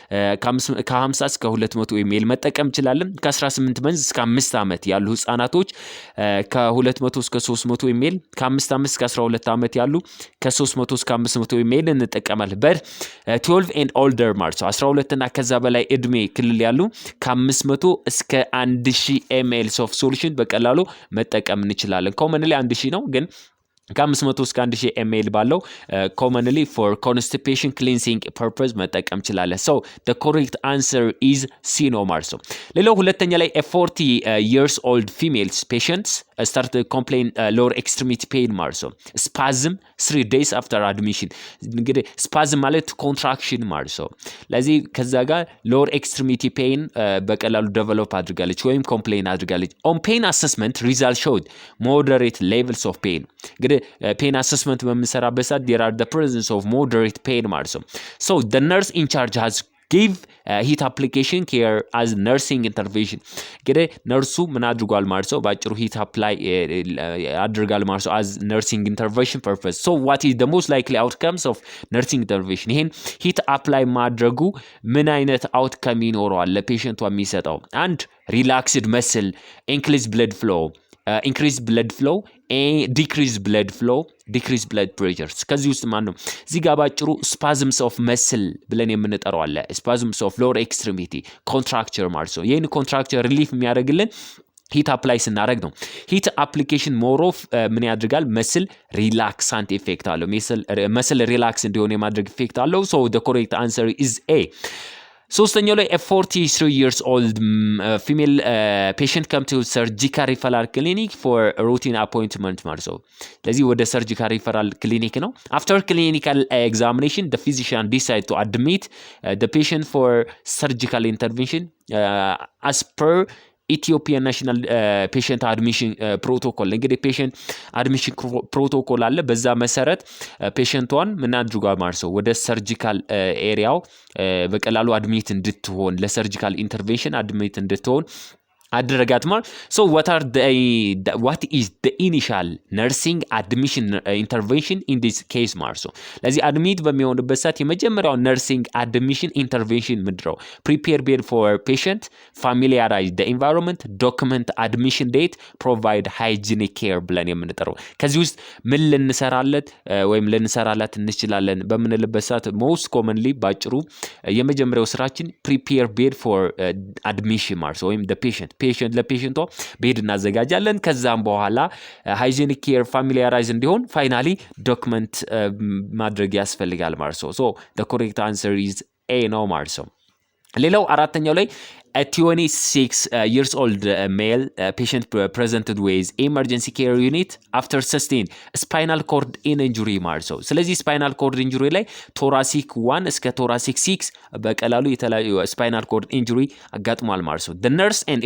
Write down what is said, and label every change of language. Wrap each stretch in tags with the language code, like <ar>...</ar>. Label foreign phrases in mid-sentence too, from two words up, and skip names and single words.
<am>ከ50 እስከ 200 ml መጠቀም ይችላል። ከ18 መንዝ እስከ 5 ዓመት ያሉ ህፃናቶች ከ200 እስከ 300 ml፣ ከ5 ዓመት እስከ 12 ዓመት ያሉ ከ300 እስከ 500 ኢሜል እንጠቀማለን። በር 12</am> <en>and older</en> <am>ማለት ነው 12 እና ከዛ በላይ እድሜ ክልል ያሉ ከ500 እስከ 1000</am> <en>ml of solution</en> <am>በቀላሉ መጠቀም እንችላለን። ኮመንሊ 1000 ነው ግን ከ500 እስከ 1000 ml ባለው</am> <en>commonly for constipation cleansing purpose</en> <am>መጠቀም ይችላል።</am> <en>so the correct answer is C</en> <am>ነው ማለት ነው። ሌላው ሁለተኛ ላይ</am> <en>40 years old females patients start to complain lower extremity pain</en> <am>ማለት ነው።</am> <en>spasm 3 days after admission እንግዲህ spasm ማለት contraction</en> <am>ማለት ነው። ለዚህ ከዛ ጋር</am> <en>lower extremity pain በቀላሉ develop</en> <am>አድርጋለች ወይም</am> <en>complain አድርጋለች። on pain assessment result showed moderate levels of pain እንግዲህ pain assessment</en> <am>በምንሰራበት ሰዓት</am> <en>there are the presence of moderate pain</en> <am>ማለት ነው።</am> <en>so the nurse in charge has give heat application care as nursing intervention</en> <am>እንግዲህ ነርሱ ምን አድርጓል ማለት ነው ባጭሩ</am> <en>heat apply</en> <am>አድርጋል ማለት ነው</am> <en>as nursing intervention purpose so what is the most likely outcomes of nursing intervention ይሄን heat apply</en> <am>ማድረጉ ምን አይነት</am> <en>outcome</en> <am>ይኖረዋል ለፔሸንቷ የሚሰጠው አንድ</am> <en>relaxed muscle increased blood flow increased blood flow decreased blood flow decreased blood pressure</en> <am>ከዚህ ውስጥ ማን ነው እዚህ ጋር ባጭሩ</am> <en>spasms of muscle</en> <am>ብለን የምንጠራው አለ</am> <en>spasms of lower extremity contracture</en> <am>ማለት ነው ይሄን</am> <en>contracture relief</en> <am>የሚያደርግልን</am> <en>heat apply</en> <am>ስናደርግ ነው</am> <en>heat application more of</en> <am>ምን ያድርጋል</am> <en>muscle relaxant effect አለው muscle relax</en> <am>እንዲሆን የማድረግ</am> <en>ኢፌክት አለው so the correct answer is A ሶስተኛው ላይ 43 years old female patient come to surgical referral clinic for routine appointment</en> <am>ማለት ነው ስለዚህ ወደ</am> <en>surgical referral clinic ነው after clinical examination the physician decide to admit the patient for surgical intervention as per Ethiopian national patient admission protocol እንግዲህ patient admission protocol</en> <am>አለ በዛ መሰረት ፔሸንቷን ምን አድርጓል ማለት ነው ወደ ሰርጂካል ኤሪያው በቀላሉ አድሚት እንድትሆን ለሰርጂካል ኢንተርቬንሽን አድሚት እንድትሆን አደረጋት ማለት</am> <en>so what is the initial nursing admission intervention in this case</en> <am>ማለት ነው ለዚህ አድሚት በሚሆንበት ሰዓት የመጀመሪያው</am> <en>nursing admission intervention ምድረው prepare bed for patient familiarize the environment document admission date provide hygienic care</en> <am>ብለን የምንጠራው ከዚህ ውስጥ ምን ልንሰራለት ወይም ልንሰራላት እንችላለን በምንልበት ሰዓት</am> <en>most commonly</en> <am>ባጭሩ የመጀመሪያው ስራችን</am> <en>prepare bed for admission</en> <am>ማለት ወይም</am> <en>the patient</en> <am>ለፔሸንቷ ቤድ እናዘጋጃለን ከዛም በኋላ</am> <en>hygienic care familiarize</en> <am>እንዲሆን ፋይናሊ ዶክመንት ማድረግ ያስፈልጋል ማለት ነው</am> <en>so the correct answer is A</en> <am>ነው ማለት ነው ሌላው አራተኛው ላይ</am> <en>a 26 years old male patient presented with emergency care unit after sustained spinal cord injury</en> <am>ማለት ነው ስለዚህ</am> <en>spinal cord injury ላይ thoracic 1 እስከ thoracic 6</en> <am>በቀላሉ የተለያዩ</am> <en>spinal cord injury</en> <am>አጋጥሟል ማለት ነው</am> <en>the nurse and</en>